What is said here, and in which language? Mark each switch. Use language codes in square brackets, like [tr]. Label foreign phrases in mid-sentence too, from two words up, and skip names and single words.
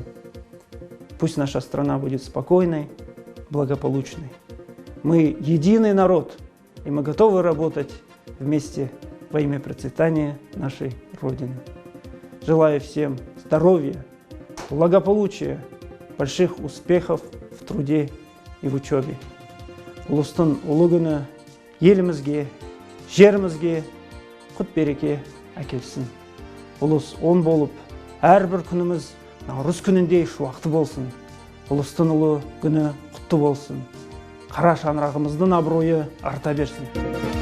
[ru] Пусть наша страна будет спокойной, благополучной. Мы единый народ, и мы готовы работать вместе во имя процветания нашей Родины. Желаю всем здоровья, благополучия, больших успехов в труде и в учебе. [kk] Ұлыстың ұлы күні елімізге, жерімізге құт береке әкелсін. Ұлыс он болып, әрбір күніміз Наурыз күніндей шуақты болсын. Ұлыстың ұлы күні құтты болсын. Қара шаңырағымыздың абыройы арта берсін.